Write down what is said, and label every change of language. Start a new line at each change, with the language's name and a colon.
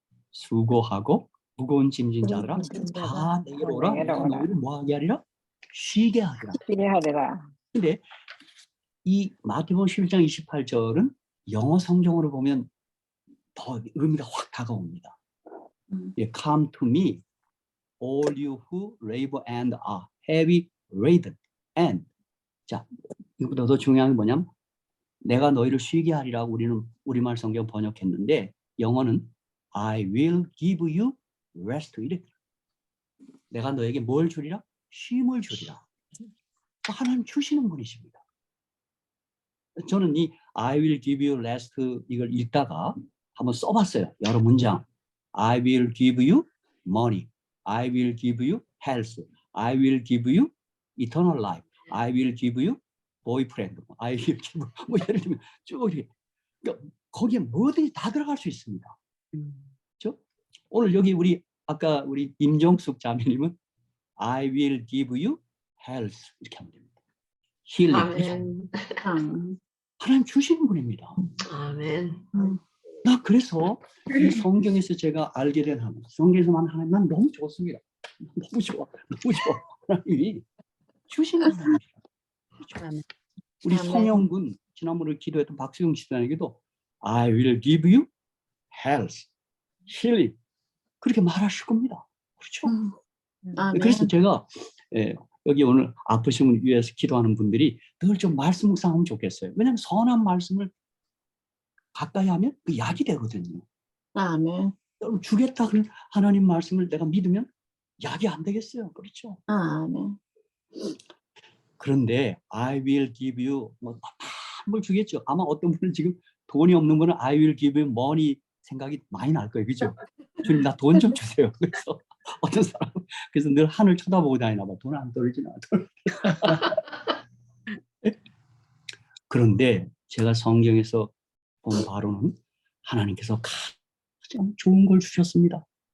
Korean: 수고하고 무거운 짐진 자들아 다 내게로 오라. 내가 너희를 뭐하게 하리라? 쉬게 하리라. 근데 이 마태복음 11장 28절은 영어 성경으로 보면 더 의미가 확 다가옵니다.
English: Come to me, all you who labor and are heavy laden.
Korean: And 자, 이거보다 더 중요한 게 뭐냐면 내가 너희를 쉬게 하리라고 우리는 우리말 성경 번역했는데 영어는
English: I will give you rest.
Korean: 이렇게 내가 너에게 뭘 주리라? 쉼을 주리라. 하나님 주시는 분이십니다. 저는 이
English: I will give you rest
Korean: 이걸 읽다가 한번 써봤어요. 여러 문장.
English: I will give you money. I will give you health. I will give you eternal life. I will give you boyfriend. I will give you
Korean: 뭐 예를 들면 쭉 이렇게 그러니까 거기에 뭐든지 다 들어갈 수 있습니다. 그렇죠? 오늘 여기 아까 우리 임정숙 자매님은
English: I will give you health
Korean: 이렇게 하면 됩니다.
English: healing.
Korean: 아멘. 하나님 주시는 분입니다. 아멘. 나 그래서 이 성경에서 제가 알게 된 하나님, 성경에서만 하나님 난 너무 좋습니다. 너무 좋아. 하나님이 주시는 하나님이시다. 우리 성영군 지난번에 기도했던 박수영 집사님에게도
English: I will give you health, healing
Korean: 그렇게 말하실 겁니다. 그렇죠? 아멘. 그래서 제가 여기 오늘 아프신 분 위해서 기도하는 분들이 늘 좀 말씀 묵상하면 좋겠어요. 왜냐하면 선한 말씀을 가까이 하면 그 약이 되거든요. 아멘. 여러분 주겠다 그런 하나님 말씀을 내가 믿으면 약이 안 되겠어요. 그렇죠? 아멘. 그런데
English: I will give you
Korean: 뭘 주겠죠. 아마 어떤 분은 지금 돈이 없는 분은
English: I will give you money
Korean: 생각이 많이 날 거예요. 그죠? 주님 나 돈 좀 주세요. 그래서 어떤 사람은 그래서 늘 하늘 쳐다보고 다니나 봐. 돈 안 떨어지나. 그런데 제가 성경에서 본 바로는 하나님께서 가장 좋은 걸 주셨습니다.